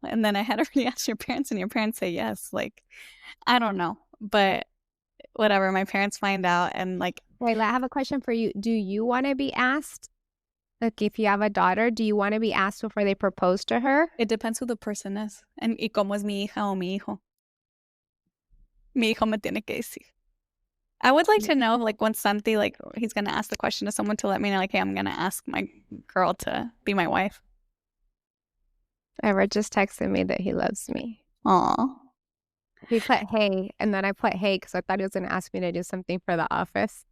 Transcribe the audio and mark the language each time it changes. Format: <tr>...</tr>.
<en>And then I had already asked your parents and your parents say yes. Like, I don't know. But whatever, my parents find out and like. Wait, I have a question for you. Do you want to be asked? Like, if you have a daughter, do you want to be asked before they propose to her? It depends who the person is. And</en> <es>y cómo es mi hija o mi hijo. Mi hijo me tiene que decir.</es> <en>I would like to know, like, when Santi, like, he's going to ask the question to someone to let me know, like, hey, I'm going to ask my girl to be my wife. Ever just texted me that he loves me. Aw. He put hey, and then I put hey because I thought he was going to ask me to do something for the office.</en>